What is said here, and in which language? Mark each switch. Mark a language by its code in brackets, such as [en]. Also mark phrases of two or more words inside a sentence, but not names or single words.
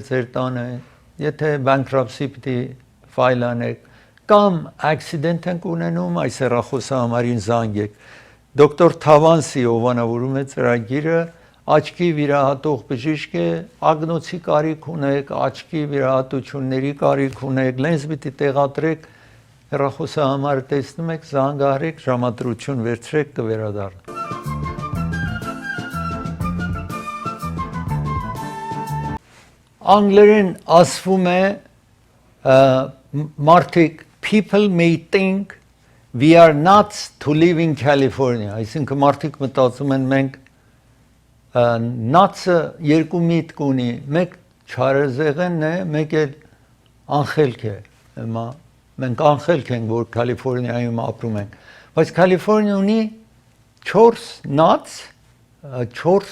[hy] ձեր տանը, եթե bankruptcy պիտի ֆայլ անեք, կամ accident ենք ունենում, այս հեռախոսը համարին զանգեք։ Դոկտոր Թավանսի հովանավորում է ծրագիրը, աչքի վիրահատող բժիշկ է, ագնոցի կարիք ունեք, աչքի վիրահատությունների կարիք ունեք, լենզ պիտի տեղադրեք, հեռախոսը համար տեսնում եք, զանգահարեք, ժամադրություն վերցրեք, կվերադառնա։ Անգլերեն ասվում է մարդիկ [en] people may think we are nuts to live in California, [hy] այսինքն մարդիկ մտածում են մենք nuts-ը երկու միտք ունի, մեկ չարազեղենն է, մեկ էլ անխելք է, մենք անխելք ենք, որ Կալիֆորնիայում ապրում ենք, բայց Կալիֆորնիա ունի 4 nuts, 4